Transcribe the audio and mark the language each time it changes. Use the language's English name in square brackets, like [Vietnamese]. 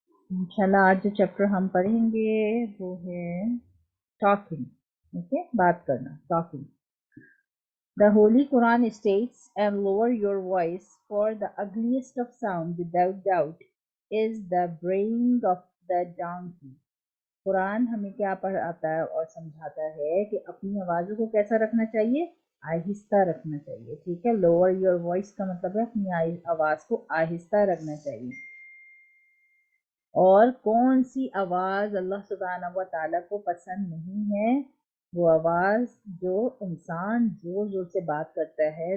[Hindi] इंशाल्लाह आज जो चैप्टर हम पढ़ेंगे वो है टॉकिंग। ओके, बात करना, talking. [English] The Holy Quran states, and lower your voice, for the ugliest of sound, without doubt, is the braying of the donkey. [Hindi] Quran हमें क्या पढ़ाता है और समझाता है कि अपनी आवाज़ों को कैसा रखना चाहिए, आहिस्ता रखना चाहिए। ठीक है, [English] lower your voice [Hindi] का मतलब है अपनी आवाज़ को आहिस्ता रखना चाहिए। और कौन सी आवाज़ अल्लाह सुब्हानहू व तआला को पसंद नहीं है, वो आवाज़ जो इंसान जोर जोर से बात करता है।